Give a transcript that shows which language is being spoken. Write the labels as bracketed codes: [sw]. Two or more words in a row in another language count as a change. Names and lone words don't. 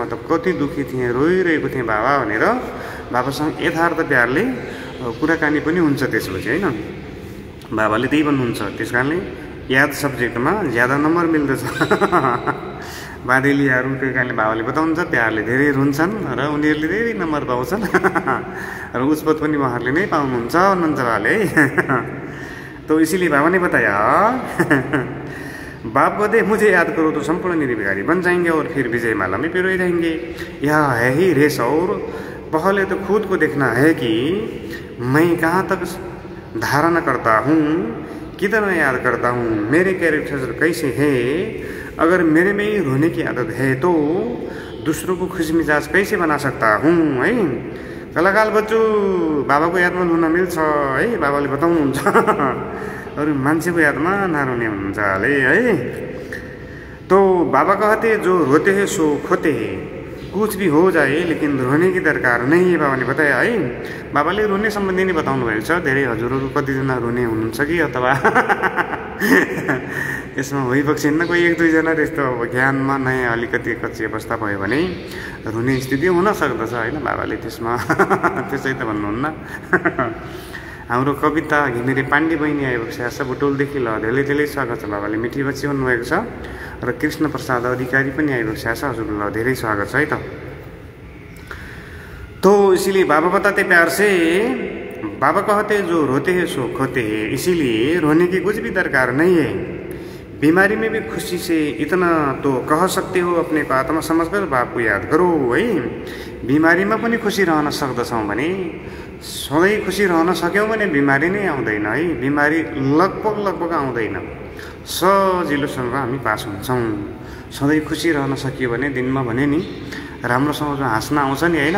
[ne] म त कति दुःखी थिएँ रोइरहेको थिएँ बाबा भनेर बाबासँग यथार्थ प्यारले कुराकानी पनि हुन्छ त्यसपछि होइन। बाबाले त्यही भन्नुहुन्छ। त्यस कारणले याद सब्जेक्टमा ज्यादा नम्बर मिल्दछ बाँधेलियाहरू। त्यही कारणले बाबाले बताउनुहुन्छ प्यारले धेरै रुन्छन् र उनीहरूले धेरै नम्बर पाउँछन् र उच्चपद पनि उहाँहरूले नै पाउनुहुन्छ भन्नुहुन्छ बाबाले है [hi] तो इसीलिए बाबा ने बताया बाप कहते मुझे याद करो तो संपूर्ण निर्विकारी बन जाएंगे और फिर विजय माला में पिरोए जाएंगे। यह है ही रेस और पहले तो खुद को देखना है कि मैं कहाँ तक धारणा करता हूँ कितना याद करता हूँ मेरे कैरेक्टर कैसे है। अगर मेरे में ही रोने की आदत है तो दूसरों को खुश मिजाज कैसे बना सकता हूँ है। [ne] कलाकार बच्चु बाबाको यादमा रुन मिल्छ है बाबाले बताउनुहुन्छ। अरू मान्छेको यादमा नरुने हुनुहुन्छ हालै है। [hi] तो बाबा कहते जो रोते हैं सो खोते हैं कुछ भी हो जाए लेकिन रोने की दरकार नहीं है बाबाले बताए है। [ne] बाबाले रोने सम्बन्धी नै बताउनु भएको छ। धेरै हजुरहरू कतिजना रोने हुनुहुन्छ कि अथवा यसमा भइपक्षिन्न कोही 1-2 जना त्यस्तो अब ज्ञानमा नयाँ अलिकति कच्ची अवस्था भयो भने रुने स्थिति हुन सक्दछ होइन। बाबाले त्यसमा त्यसै त भन्नुहुन्न। हाम्रो कविता घिमिरे पाण्डे बहिनी आएको छ आशा बुटोलदेखि ल धेरै स्वागत छ। बाबाले मिठी बच्ची भन्नुभएको छ र कृष्ण प्रसाद अधिकारी पनि आएको छ आशा हजुरलाई ल धेरै स्वागत छ है त। [hi] तो इसीलिए बाबा बताते प्यार से बाबा कहते जो रोते हैं सो खोते हैं इसीलिए रोने की कुछ भी दरकार नहीं है। बीमारी में भी खुशी से इतना तो कह सकते हो अपने को आत्मा समझकर बाप को याद करो है। [ne] बिमारीमा पनि खुसी रहन सक्दछौँ भने सधैँ खुसी रहन सक्यौँ भने बिमारी नै आउँदैन है। बिमारी लगभग आउँदैन सजिलोसँग हामी पास हुन्छौँ। सधैँ खुसी रहन सकियो भने दिनमा भने नि राम्रोसँग हाँस्न आउँछ नि होइन।